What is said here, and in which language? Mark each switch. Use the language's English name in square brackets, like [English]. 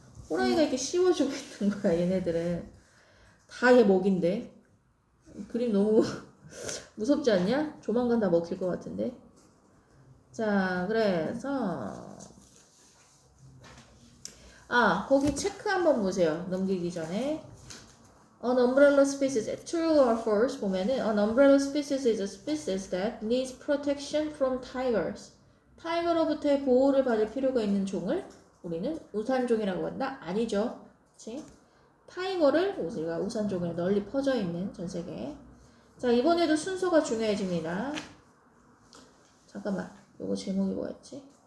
[Korean] 호랑이가 이렇게 씌워주고 있는 거야. 얘네들은 다 얘 먹인데. 그림 너무 무섭지 않냐? 조만간 다 먹힐 것 같은데. 자, 그래서 거기 체크 한번 보세요. 넘기기 전에. [English] An umbrella species, true or false 보면은 an umbrella species is a species that needs protection from tigers. [Korean] 타이거로부터의 보호를 받을 필요가 있는 종을 우리는 우산종이라고 한다? 아니죠. 그치? 타이거를 우리가 우산종으로 널리 퍼져 있는 전 세계에. 자, 이번에도 순서가 중요해집니다. 잠깐만, 요거 제목이 뭐였지?